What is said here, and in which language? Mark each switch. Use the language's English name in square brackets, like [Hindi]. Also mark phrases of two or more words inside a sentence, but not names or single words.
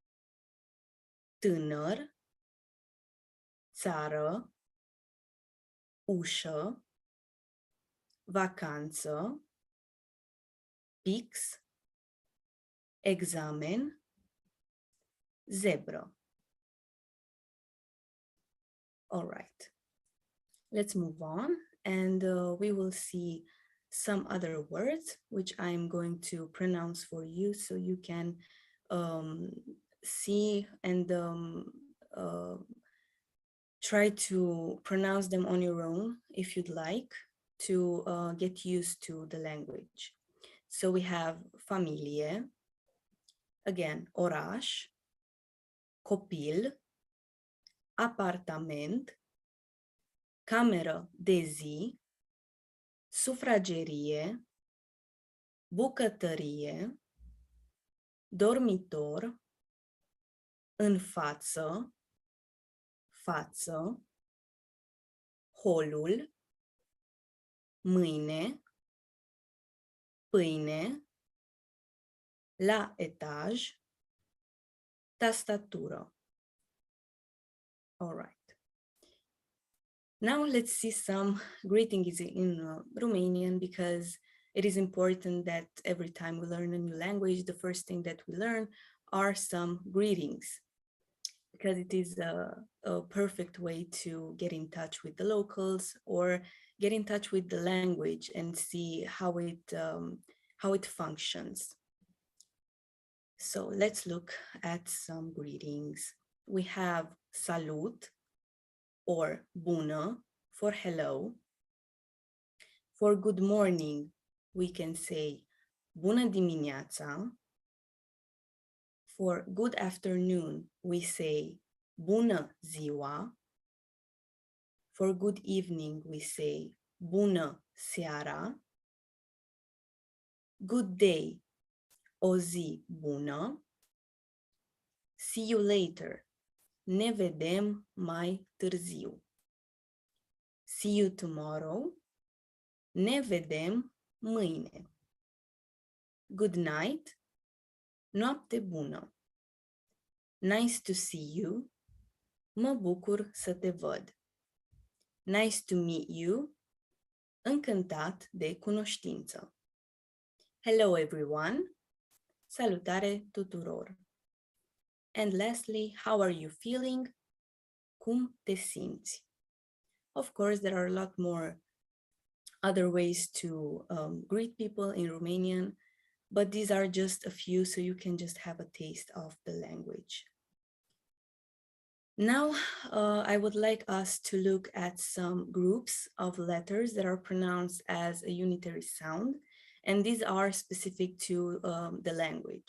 [Romanian] tânăr, țară, ușă, vacanță, pix, examen, zebră. [English] All right, let's move on and we will see some other words which I'm going to pronounce for you so you can see and try to pronounce them on your own if you'd like to get used to the language. So we have familie, again, [Romanian] oraș, copil, apartament, cameră de zi, sufragerie, bucătărie, dormitor, în față, față, holul, mâine, pâine, la etaj, tastatură. [English] All right. Now let's see some greetings in Romanian because it is important that every time we learn a new language, the first thing that we learn are some greetings because it is a perfect way to get in touch with the locals or get in touch with the language and see how it functions. So let's look at some greetings. We have salut or bună for hello. For good morning, we can say [Romanian] bună dimineața. [English] For good afternoon, we say [Romanian] bună ziua. [English] For good evening, we say [Romanian] bună seara. [English] Good day, [Romanian] o zi bună. [English] See you later, [Romanian] ne vedem mai târziu. [English] See you tomorrow, [Romanian] ne vedem mâine. [English] Good night, [Romanian] noapte bună. [English] Nice to see you, [Romanian] mă bucur să te văd. [English] Nice to meet you, [Romanian] încântat de cunoștință. [English] Hello everyone, [Romanian] salutare tuturor. [English] And lastly, how are you feeling? [Romanian] Cum te simți? [English] Of course, there are a lot more other ways to greet people in Romanian, but these are just a few so you can just have a taste of the language. Now, I would like us to look at some groups of letters that are pronounced as a unitary sound, and these are specific to the language.